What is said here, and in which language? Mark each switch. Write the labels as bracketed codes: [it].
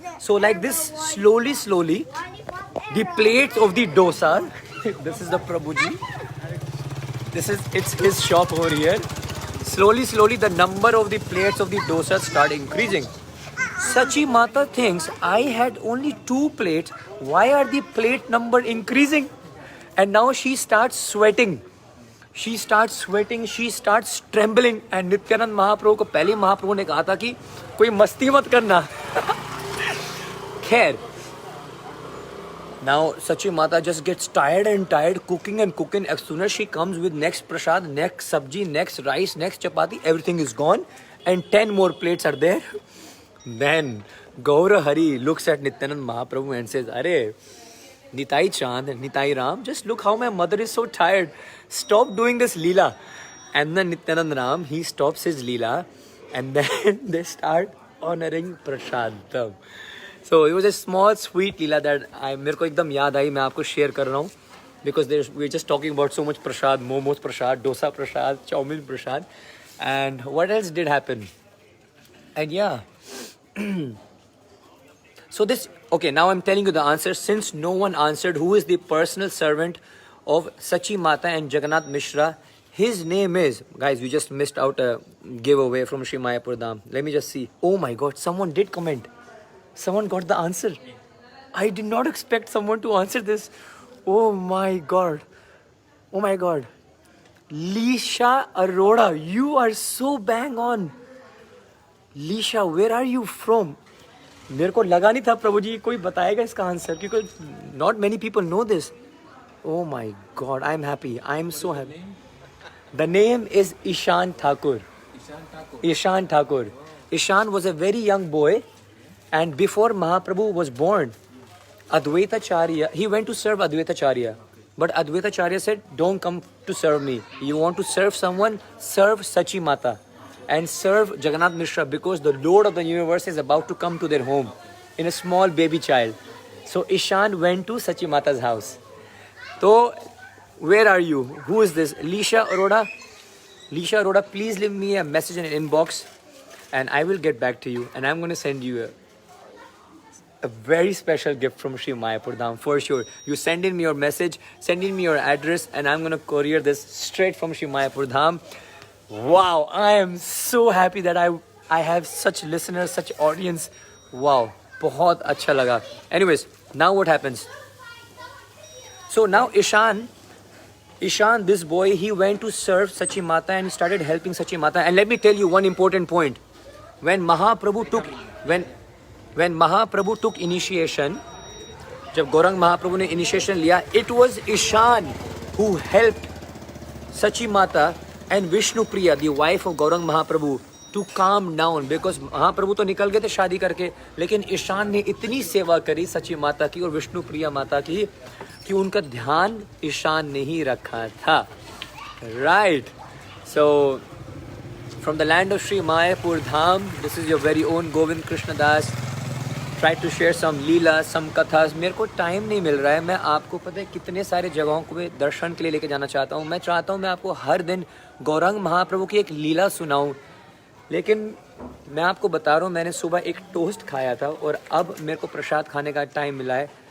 [en] So like this, slowly, the plates of the dosa, this is the Prabhuji, it's his shop over here. Slowly, the number of the plates of the dosa start increasing. Sachi Mata thinks, I had only 2 plates, why are the plate number increasing? And now she starts sweating. She starts trembling, and [hi] Nityanand Mahaprabhu को पहले महाप्रभु ने कहा था कि कोई मस्ती मत करना. खैर, [en] now Sachi Mata just gets tired cooking. As soon as she comes with next prasad, next sabji, next rice, next chapati, everything is gone, and 10 more plates are there. Then Gaura Hari looks at Nityanand Mahaprabhu and says, "Arey, Nitai Chand, Nitai Ram, just look how my mother is so tired. Stop doing this Leela." And then Nityanand Ram, he stops his Leela and then they start honoring Prasadam. So it was a small sweet Leela that [hi] मेरे को एकदम याद आई, मैं आपको share कर रहा हूँ. [en] Because we're just talking about so much prasad, momos prasad, dosa prasad, chowmin prasad. And what else did happen? And yeah. So this, okay, now I'm telling you the answer. Since no one answered, who is the personal servant of Sachi Mata and Jagannath Mishra? His name is, guys, you just missed out a giveaway from Sri Mayapur Dham. Let me just see. Oh my God, someone did comment. Someone got the answer. I did not expect someone to answer this. Oh my God. Oh my God. Lisha Arora, you are so bang on. Lisha, where are you from? [hi] मेरे को लगा नहीं था प्रभु जी कोई बताएगा इसका answer क्योंकि [en] not many people know this. Oh my God, I'm happy. I'm so happy. The name is Ishan Thakur. Ishan Thakur. Ishan was a very young boy, and before Mahaprabhu was born, Advaitacharya, he went to serve Advaitacharya. But Advaitacharya said, "Don't come to serve me. You want to serve someone, serve Sachi Mata. And serve Jagannath Mishra because the Lord of the universe is about to come to their home in a small baby child." So Ishan went to Sachi Mata's house. So, where are you? Who is this? Lisha Arora? Lisha Arora, please leave me a message in an inbox and I will get back to you. And I'm going to send you a very special gift from Sri Mayapur Dham for sure. You send in me your message, send in me your address, and I'm going to courier this straight from Sri Mayapur Dham. Wow, I am so happy that I have such listeners, such audience. [hi] Wow, बहुत अच्छा लगा. [en] Anyways, now what happens? So now Ishan, this boy, he went to serve Sachi Mata and he started helping Sachi Mata. And let me tell you one important point. When Mahaprabhu took initiation, [hi] जब गौरंग महाप्रभु ने initiation लिया, [en] it was Ishan who helped Sachi Mata and Vishnu Priya, the wife of Gaurang Mahaprabhu, to calm down because [hi] महाप्रभु तो निकल गए थे शादी करके, लेकिन ईशान ने इतनी सेवा करी सची माता की और विष्णु प्रिया माता की कि उनका ध्यान ईशान ने ही रखा था. [en] Right. So from the land of Sri Mayapur Dham, this is your very own Govind Krishna Das. Try to share some leela, some kathas. [hi] मेरे को टाइम नहीं मिल रहा है. मैं आपको पता है कितने सारे जगहों को दर्शन के लिए लेके जाना चाहता हूँ. मैं चाहता हूँ मैं आपको हर दिन गौरंग महाप्रभु की एक लीला सुनाऊँ. लेकिन मैं आपको बता रहा हूँ मैंने सुबह एक टोस्ट खाया था और अब मेरे को प्रसाद खाने का टाइम मिला है.